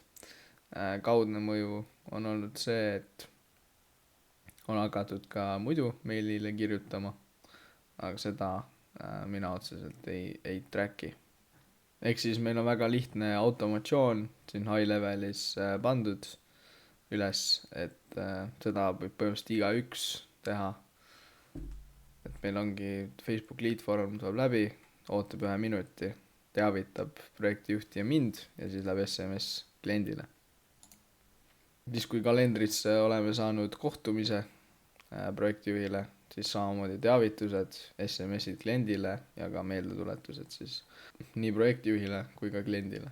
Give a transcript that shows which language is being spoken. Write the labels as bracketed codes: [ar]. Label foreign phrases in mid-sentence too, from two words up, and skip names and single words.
[et] Kaudne mõju on olnud see, et on hakatud ka muidu meilile kirjutama, aga seda mina otseselt ei tracki. Ehk siis meil on väga lihtne automatsioon siin High Levelis pandud üles, et seda võib põhimõtteliselt igaüks teha. Et meil ongi Facebook [en] lead form [et] tuleb läbi, ootab 1 minuti, teavitab projektijuhti ja mind ja siis läheb SMS kliendile. Siis kui kalendrisse oleme saanud kohtumise projektijuhile, siis samamoodi teavitused, SMS-id kliendile ja ka meeldetuletused siis nii projektijuhile kui ka kliendile.